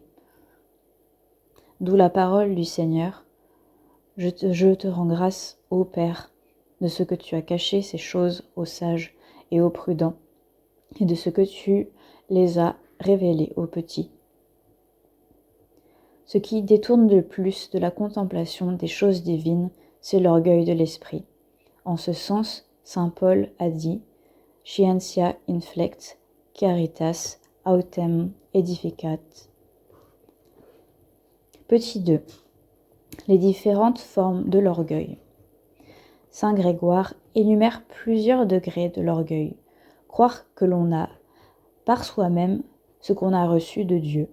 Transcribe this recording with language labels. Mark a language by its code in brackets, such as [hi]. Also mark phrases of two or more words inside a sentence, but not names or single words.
[fr] D'où la parole du Seigneur, je te rends grâce, ô Père, de ce que tu as caché ces choses aux sages et aux prudents, et de ce que tu les as révélées aux petits. Ce qui détourne le plus de la contemplation des choses divines, c'est l'orgueil de l'esprit. En ce sens, saint Paul a dit « [la] Scientia inflect, caritas autem edificat ». [fr] Petit 2. Les différentes formes de l'orgueil. Saint Grégoire énumère plusieurs degrés de l'orgueil. Croire que l'on a par soi-même ce qu'on a reçu de Dieu.